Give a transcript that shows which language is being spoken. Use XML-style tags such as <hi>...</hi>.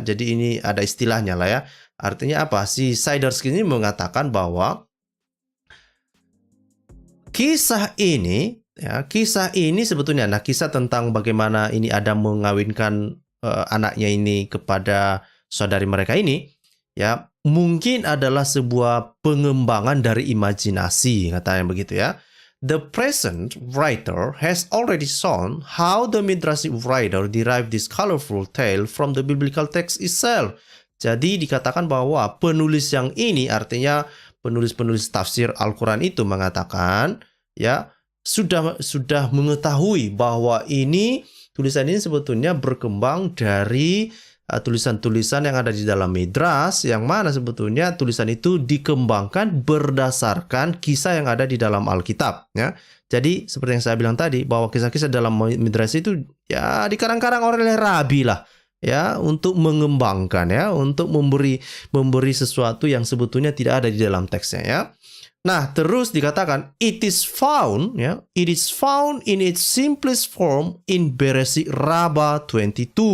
<id>Jadi ini ada istilahnya lah ya. Artinya apa? Si Sidersky ini mengatakan bahwa kisah ini sebetulnya, nah kisah tentang bagaimana ini Adam mengawinkan anaknya ini kepada saudari mereka ini, ya mungkin adalah sebuah pengembangan dari imajinasi, katanya begitu ya.</id> <en>The present writer has already shown how the Midrashic writer derived this colorful tale from the biblical text itself.</en> <id>Jadi dikatakan bahwa penulis yang ini, artinya penulis tafsir Al-Quran itu mengatakan ya sudah mengetahui bahwa tulisan ini sebetulnya berkembang dari tulisan-tulisan yang ada di dalam Midrash, yang mana sebetulnya tulisan itu dikembangkan berdasarkan kisah yang ada di dalam Alkitab ya. Jadi seperti yang saya bilang tadi bahwa kisah-kisah dalam Midrash itu ya dikarang-karang oleh rabi lah ya, untuk mengembangkan ya, untuk memberi sesuatu yang sebetulnya tidak ada di dalam teksnya ya. Nah, terus dikatakan</id> <en>it is found in its simplest form in Bereshit Rabbah 22.</en>